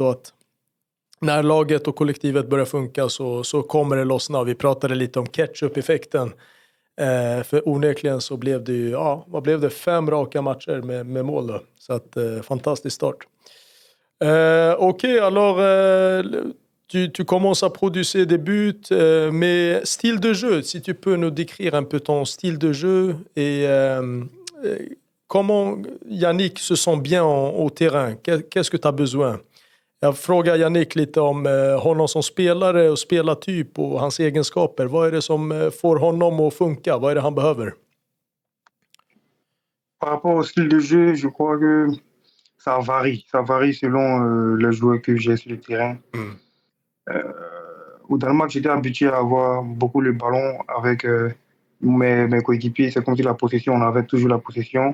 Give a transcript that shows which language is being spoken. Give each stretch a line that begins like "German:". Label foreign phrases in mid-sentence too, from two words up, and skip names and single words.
Swedish: Och att när laget och kollektivet börjar funka så kommer det lossna. Vi pratade lite om ketchup-effekten. För onekligen så blev det ju, ja, vad blev det? 5 raka matcher med mål då. Så att fantastisk start. Okej,
French: alors tu commences à produire des buts, mais style de jeu, si tu peux nous décrire un peu ton style de jeu et comment Yannick se sent bien au terrain? Qu'est-ce que tu as besoin?
Swedish: Jag frågar Yannick lite om honom som spelare och spelartyp och hans egenskaper. Vad är det som får honom att funka? Vad är det han behöver?
French: Par rapport au style de jeu, je crois que ça varie. Ça varie selon les joueurs que j'ai sur le terrain. Au Danemark, j'étais habitué à avoir beaucoup le ballon avec mes coéquipiers. C'est comme si la possession, on avait toujours la possession.